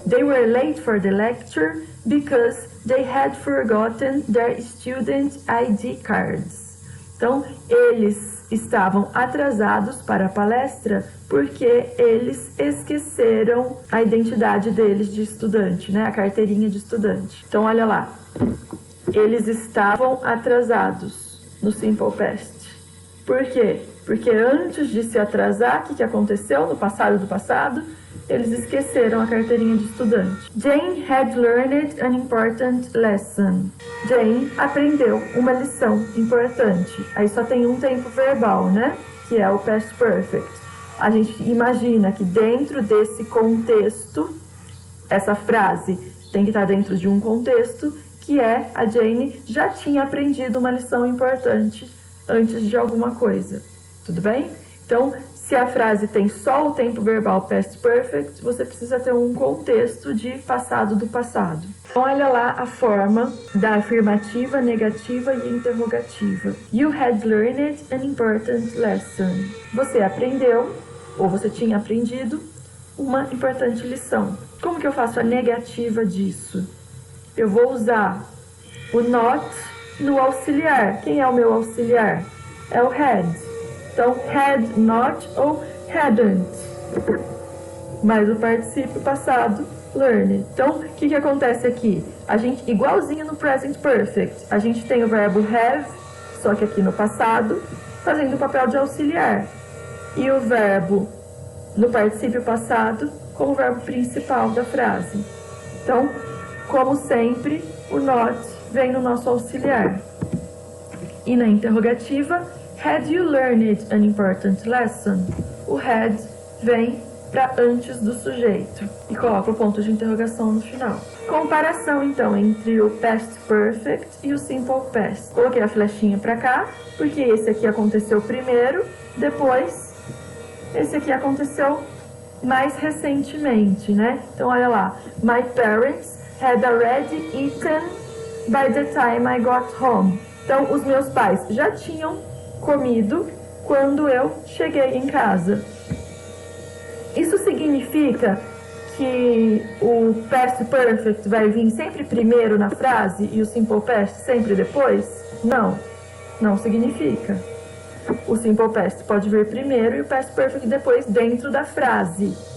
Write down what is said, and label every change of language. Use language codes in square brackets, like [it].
[en] They were late for the lecture because they had forgotten their student ID cards. [pt] Então, eles estavam atrasados para a palestra porque eles esqueceram a identidade deles de estudante, né? A carteirinha de estudante. Então, olha lá. Eles estavam atrasados no Simple Past. Por quê? Porque antes de se atrasar, o que aconteceu no passado do passado? Eles esqueceram a carteirinha de estudante. [en] Jane had learned an important lesson. [pt] Jane aprendeu uma lição importante. Aí só tem um tempo verbal, né? Que é o past perfect. A gente imagina que dentro desse contexto, essa frase tem que estar dentro de um contexto, que é a Jane já tinha aprendido uma lição importante antes de alguma coisa. Tudo bem? Então, se a frase tem só o tempo verbal past perfect, você precisa ter um contexto de passado do passado. Então, olha lá a forma da afirmativa, negativa e interrogativa. [en] You had learned an important lesson. [pt] Você aprendeu, ou você tinha aprendido, uma importante lição. Como que eu faço a negativa disso? Eu vou usar o not no auxiliar. Quem é o meu auxiliar? É o had. Então, had not ou hadn't. Mais o particípio passado, learned. Então, o que acontece aqui? A gente, igualzinho no present perfect, a gente tem o verbo have, só que aqui no passado, fazendo o papel de auxiliar. E o verbo no particípio passado como verbo principal da frase. Então, como sempre, o not vem no nosso auxiliar. E na interrogativa, [en] had you learned an important lesson? [pt] O had vem para antes do sujeito e coloca o ponto de interrogação no final. Comparação, então, entre o past perfect e o simple past. Coloquei a flechinha para cá, porque esse aqui aconteceu primeiro, depois esse aqui aconteceu mais recentemente, né? Então, olha lá. [en] My parents had already eaten by the time I got home. [pt] Então, os meus pais já tinham comido quando eu cheguei em casa. Isso significa que o past perfect vai vir sempre primeiro na frase e o simple past sempre depois? Não, não significa. O simple past pode vir primeiro e o past perfect depois dentro da frase.